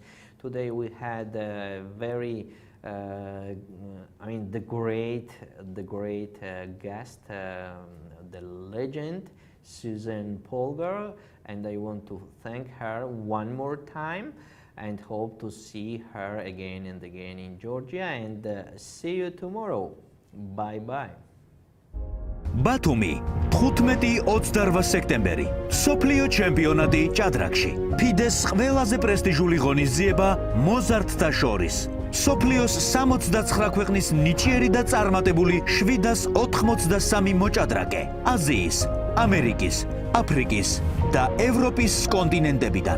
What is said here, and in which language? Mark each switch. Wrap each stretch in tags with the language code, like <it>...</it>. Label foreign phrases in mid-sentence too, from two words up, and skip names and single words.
<en>Today we had a very the great guest, the legend Susan Polgar, and I want to thank her one more time and hope to see her again and again in Georgia, and see you tomorrow. Bye bye.</en> <ka>ბათუმი 15-28 სექტემბერი სოფლიო ჩემპიონატი ჭადრაკში. FIDE-ს ყველაზე პრესტიჟული ღონისძიება მოზარდთა შორის. სოფლიოს 69 ქვეყნის ნიჭიერი და წარმატებული 783 მოჭადრაკე აზიის, ამერიკის, აფრიკის და ევროპის კონტინენტებიდან.</ka>